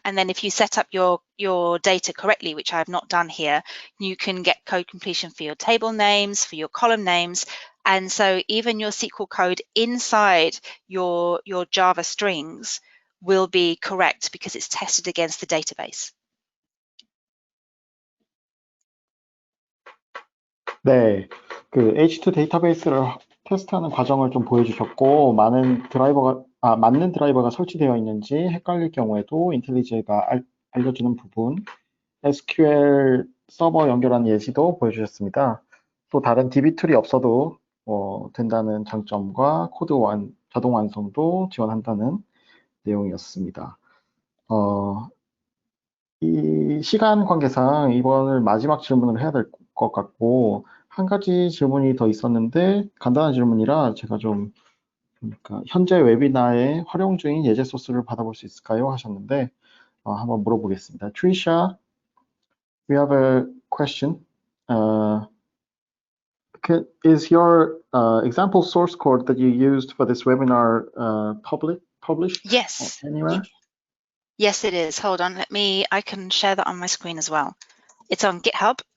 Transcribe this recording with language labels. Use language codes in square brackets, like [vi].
[en] And then if you set up your data correctly, which I have not done here, you can get code completion for your table names, for your column names. And so even your SQL code inside your Java strings will be correct because it's tested against the database. [ko] 네, 그 H2 데이터베이스를 테스트하는 과정을 좀 보여주셨고, 맞는 드라이버가 설치되어 있는지 헷갈릴 경우에도 인텔리제가 알려주는 부분, SQL 서버 연결하는 예시도 보여주셨습니다. 또 다른 DB 툴이 없어도 된다는 장점과 코드 자동 완성도 지원한다는 내용이었습니다. 이 시간 관계상 이번을 마지막 질문을 해야 될 것 같고, 한 가지 질문이 더 있었는데 간단한 질문이라 제가 좀 현재 웨비나에 활용 중인 예제 소스를 받아볼 수 있을까요? 하셨는데 한번 물어보겠습니다. [en] Trisha, we have a question. Is your example source code that you used for this webinar published? Yes. Anywhere? Yes, it is. Hold on, I can share that on my screen as well. It's on GitHub.